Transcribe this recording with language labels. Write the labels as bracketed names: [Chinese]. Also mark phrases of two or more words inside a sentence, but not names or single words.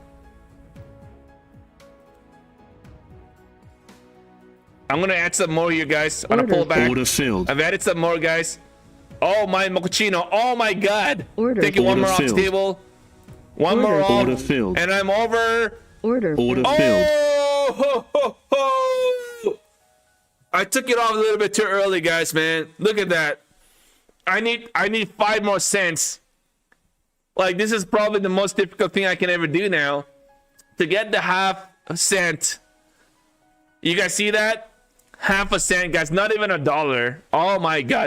[English] I'm gonna add some more here, guys. I'm gonna pull back. Order filled. I've added some more, guys. Oh my mochaccino. Oh my god. Order. Taking one Order more off the filled. table. One more Order. off. Order filled. And I'm over. Order. Order failed. filled. Oh, ho, ho, ho. I took it off a little bit too early, guys, man. Look at that. I need 5 more cents. Like, this is probably the most difficult thing I can ever do now. To get the half a cent. You guys see that? Half a cent, guys. Not even $1. Oh my god.